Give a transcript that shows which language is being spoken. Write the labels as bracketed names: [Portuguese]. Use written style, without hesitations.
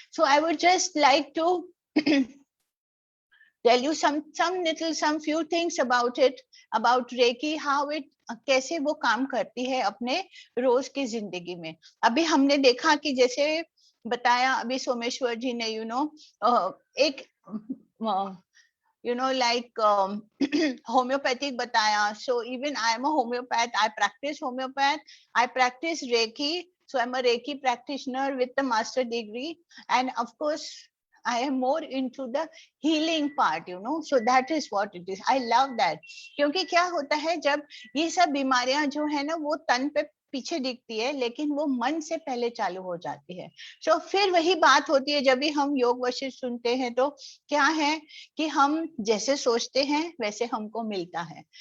[English] so I would just like to tell you some few things about it, about Reiki, how it [Hindi] कैसे वो काम करती है अपने रोज की जिंदगी में. अभी हमने देखा कि जैसे बताया अभी सोमेश्वर जी ने एक like homeopathic bataya. [English] So even I am a homeopath, I practice homeopath, I practice Reiki. So I'm a Reiki practitioner with the master degree, and of course I am more into the healing part, so that is what it is. I love that. [Hindi] क्योंकि क्या होता है जब ये सब बीमारियां जो है ना वो तन पे पीछे दिखती है, लेकिन वो मन से पहले चालू हो जाती है. तो फिर वही बात होती है, जब भी हम योग वशिष्ठ सुनते हैं तो क्या है कि हम जैसे सोचते हैं वैसे हमको मिलता है.